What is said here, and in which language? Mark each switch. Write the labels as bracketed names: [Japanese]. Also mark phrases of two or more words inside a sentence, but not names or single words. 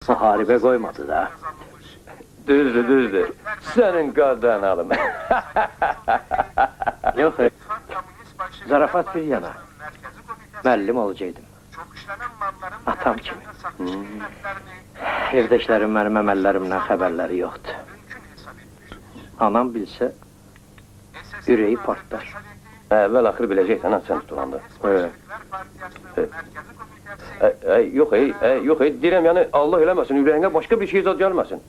[Turkish] Muharebe koymadı da. Düzdür. Senin kadın alım. Yok, zarafat bir yana. [Azerbaijani] Müəllim olacaqdım. Atam kimi. Evdəkilərin mənim əməllərimdən xəbərləri yoxdur. Anam bilsə, ürəyi partlar. Əvvəl-axır biləcəksən, sən tutulanda. Yox, deyirəm, yəni Allah eləməsin, ürəyinə başqa bir şey zad gəlməsin.